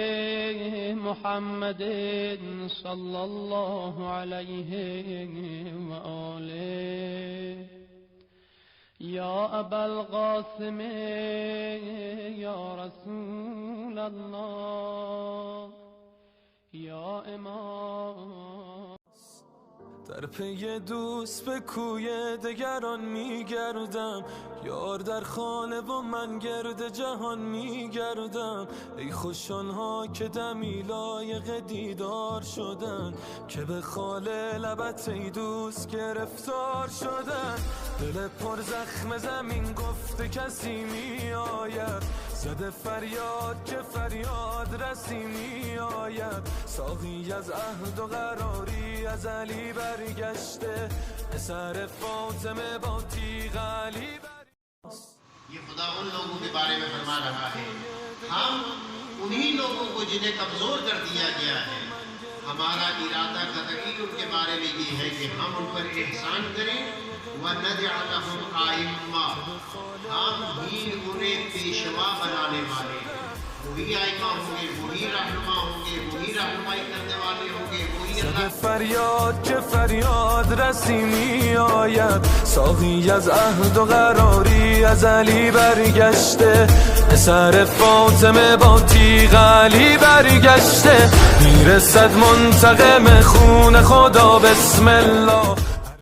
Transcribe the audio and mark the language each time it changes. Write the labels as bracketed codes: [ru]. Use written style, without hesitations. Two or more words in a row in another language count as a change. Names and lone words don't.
[ar] محمد صلى الله عليه وآله يا أبا القاسم يا رسول الله یا امام. [fa] در پی دوست به کوی دگران میگردم، یار در خانه و من گرد جهان میگردم. ای خوش آنها که دمی لایق دیدار شدن، که به خال لبت ای دوست گرفتار شدن. دل پر زخم زمین گفته کسی می آید، زده فریاد که فریاد رسی می آید. ساقی از عهد و قراری از علی برگشته، اثر فاطمه با تیغ علی [hi] ये खुदा उन लोगों के बारे में फरमा रहा है, हम उन्हीं लोगों को जिन्हें कमजोर कर दिया गया है। हमारा इरादा कतई उनके बारे में ये है कि हम उन पर एहसान करें, [ar] ونجعلهم أئمة, [hi] हम ही उन्हें पेशवा बनाने वाले हैं। वही आइम्मा होंगे, वही रहनुमा होंगे, वही रहनुमाई करने वाले होंगे, वही अल्लाह। [fa] فریاد که فریاد رسی می آید، ساقی از عهد و قراری از علی برگشته، اثر فاطمه با تیغ علی برگشته. میرسد منتقم خون خدا، [ar] بسم الله.